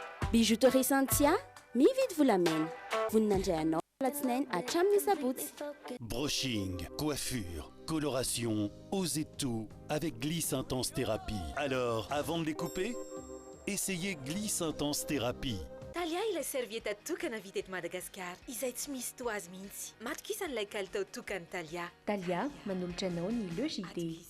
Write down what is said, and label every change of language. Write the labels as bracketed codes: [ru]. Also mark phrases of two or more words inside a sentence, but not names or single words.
[mg] Bijouterie Santia, mividy volamena. Voninandray anao latsinainy hatramin'ny sabotsy. [fr] Brushing, coiffure, coloration, osez tout avec Gliss Intense Thérapie. Alors, avant de les couper, essayez Gliss Intense Thérapie. [mg] Talia ilay servieta tokana vita eto Madagasikara izay tsy misy toazy mihitsy. Matokisany ilay kalitao tokany Talia. Talia manolotra anao ny logité.